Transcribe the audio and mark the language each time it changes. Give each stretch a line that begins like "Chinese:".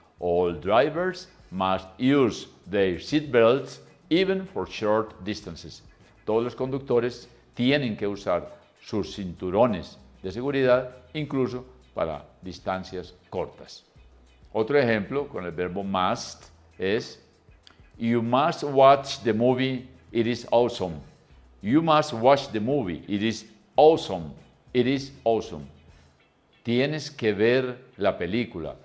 English: All drivers must use their seat belts even for short distances.
Spanish: Todos los conductores tienen que usar sus cinturones de seguridad incluso para distancias cortas. Otro ejemplo con el verbo must es
English: You must watch the movie, it is awesome. You must watch the movie, it is awesome. It is awesome.
Spanish: Tienes que ver la película.